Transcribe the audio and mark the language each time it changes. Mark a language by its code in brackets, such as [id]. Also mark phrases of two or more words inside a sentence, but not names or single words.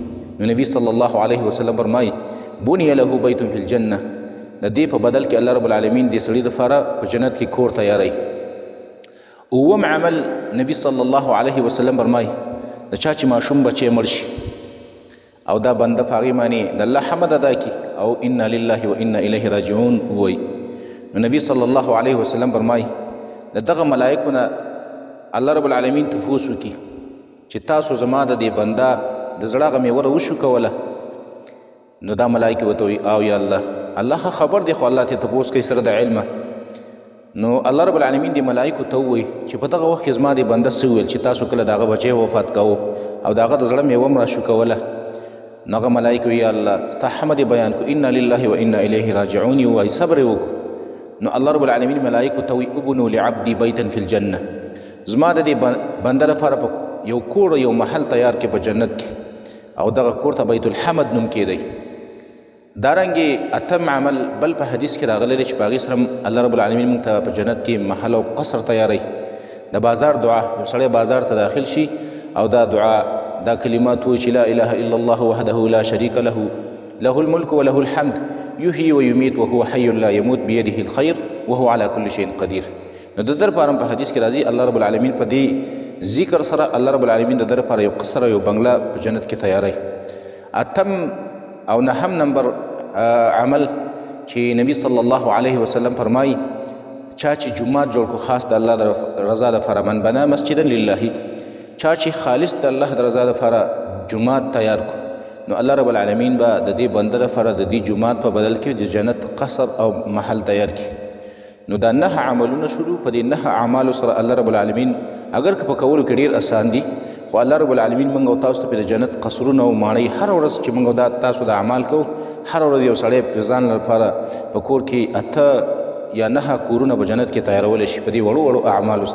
[ps] نو نبی [ar] صلی الله علیه وسلم [ps] فرمایي [ar] بنیه له بیت فی الجنه، [ps] د دې په بدل کې [ar] الله رب العالمین [ps] دې سړي دپاره په جنت کې کور تیاری. 9م عمل نبی [ar] صلی الله علیه وسلم [ps] فرمایي د چا چې ماشوم بچی مړ شي او دا بنده په هغې باندې د الله حمد ادا کړي او [ar] انا لله و انا الیه راجعون [ps] ووایي، نو نبی [ar] صلی الله علیه وسلم [ps] فرمایي د دغه ملایکو نه [ar] الله رب العالمین [ps] تفوس وکړي چې تاسو زما د دې بنده د زړه هغه میوه وشو کوله، نو دا ملایکې ورته وایي او [ar] یا الله، [ps] الله خبر دی خو الله ته تپوس کوي سره د علمه، نو [ar] الله رب العالمین [ps] دی ملائکو ته ووایي چې په دغه وخت کې زما دی بنده څه وویل چې تاسو کله د هغه بچی وفات کوو او د هغه د زړه میوه م راشوکوله نو هغه ملایکو [ar] یا الله [ps] ستا حمد بیان کو [ar] انا لله و انا الیه راجعون [ps] ووایي صبر یې وکړو نو [ar] الله رب العالمین [ps] ملائکو ته وایي [ar] ابنو لعبدي بیتا فی الجنه [ps] زما د دې بنده لپاره یو کور یو محل تیار کې په جنت کې او دغه کور ته بیت الحمد نوم کېدی دارنګې اتم عمل بل په حدیث کې راغلی دی چې په هغې سره [ar] الله رب العالمین [ps] موږ ته په جنت کې محل او قصر تیاروي د بازار دعا یو سړی بازار ته داخل شي او دا دعا دا کلمات وایي چې [ar] لا اله الا الله وحده لا شریک له له الملك وله الحمد یحیی ویمیت وهو حی لا یموت بیده الخیر وهو على كل شیء قدیر [ps] نو د در پاره په حدیث کې راځي [ar] الله رب العالمین [ps] په دې ذکر سره [ar] الله رب العالمین [ps] د در پاره یو قصر او یو بنگله په جنت کې تیاروي اتم او نهم نمبر عمل چې نبی [ar] صلی الله علیه وسلم [ps] فرمایي چا چې جومات جوړ کو خاص د الله د رضا دپاره [ar] من بنا مسجدا لله [ps] چا چې خالص د الله د رضا دپاره جومات تیار کو نو [ar] الله رب العالمین [ps] به د دې بنده دپاره د دې جومات په بدل کې د جنت قصر او محل تیار کړي نو دا 9 عملونه شروع په دې 9 اعمالو سره [ar] الله رب العالمین [ps] اگر که په کولو کې ډېر اسان دي خو الله رب العالمین موږ او تاسو ته په جنت قصرونه او ماڼۍ هر ورځ چې موږ دا تاسو د اعمال کوو هر ورځ یو سړی په ځان لپاره په کور کې 8 یا 9 کورونه په جنت کې تیارولی شي په دې وړو وړو اعمالو